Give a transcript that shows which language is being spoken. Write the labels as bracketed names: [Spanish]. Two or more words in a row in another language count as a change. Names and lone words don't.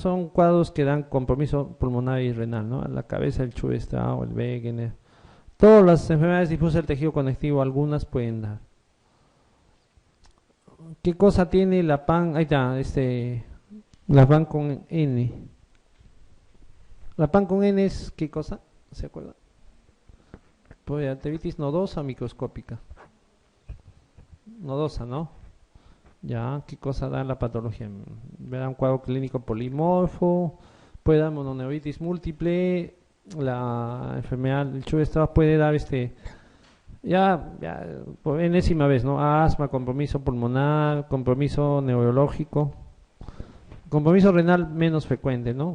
[Spanish] Son cuadros que dan compromiso pulmonar y renal, ¿no? A la cabeza, el Chuvestau, el Wegener. Todas las enfermedades difusas del tejido conectivo, algunas pueden dar. ¿Qué cosa tiene la PAN? Ahí está, la PAN con N. La PAN con N es, ¿qué cosa? ¿Se acuerda? Polyarteritis nodosa microscópica. Nodosa, ¿no? Ya, ¿qué cosa da la patología? Verá un cuadro clínico polimorfo, puede dar mononeuritis múltiple, la enfermedad del Chuvestau puede dar ya por enésima vez, ¿no? Asma, compromiso pulmonar, compromiso neurológico, compromiso renal menos frecuente, ¿no?